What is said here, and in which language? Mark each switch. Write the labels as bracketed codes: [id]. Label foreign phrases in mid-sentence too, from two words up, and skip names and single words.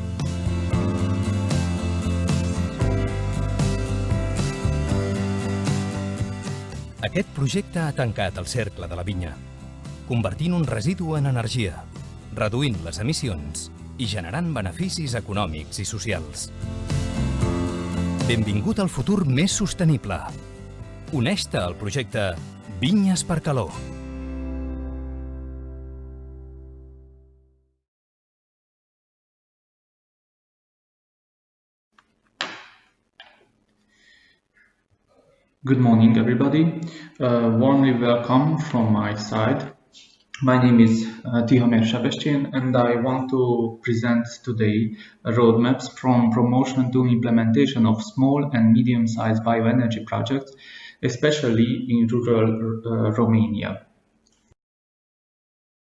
[ca] Aquest projecte ha tancat el cercle de la vinya, convertint un residu en energia, reduint les emissions i generant beneficis econòmics i socials. Benvingut al futur més sostenible. Uneix-te al projecte Vinyes per Calor. [en] Good morning, everybody. Warmly welcome from my side. My name is Tihomir Sebestyen, and I want to present today roadmaps from promotion to implementation of small and medium-sized bioenergy projects, especially in rural Romania.